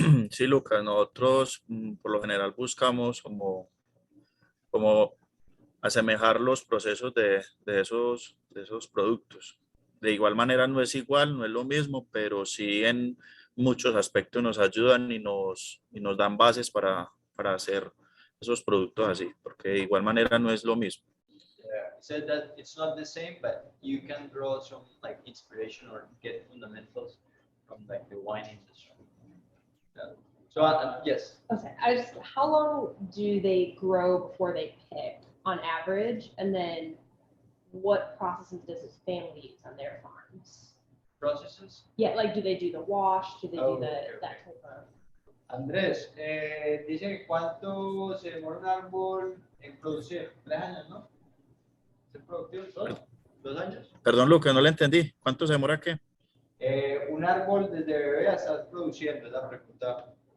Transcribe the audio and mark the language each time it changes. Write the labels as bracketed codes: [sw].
[es] Sí, Lucas, nosotros por lo general buscamos como asemejar los procesos de esos productos. De igual manera no es igual, no es lo mismo, pero sí en muchos aspectos nos ayudan y nos dan bases para hacer esos productos así, porque de igual manera no es lo mismo. [en] Yeah, he said that it's not the same, but you can draw some like inspiration or get fundamentals from like the wine industry. Yeah. So yes. Okay, how long do they grow before they pick on average, and then what processes does his family use on their farms? Processes? Yeah, like do they do the wash? Do they do Okay. that type of? [es] Andrés, dice que cuánto se demora un árbol en producir. 3 años, ¿no? ¿Es productivo solo? 2 años. Perdón, Lucas, no le entendí. ¿Cuánto se demora qué? Un árbol desde bebé hasta produciendo, es la pregunta.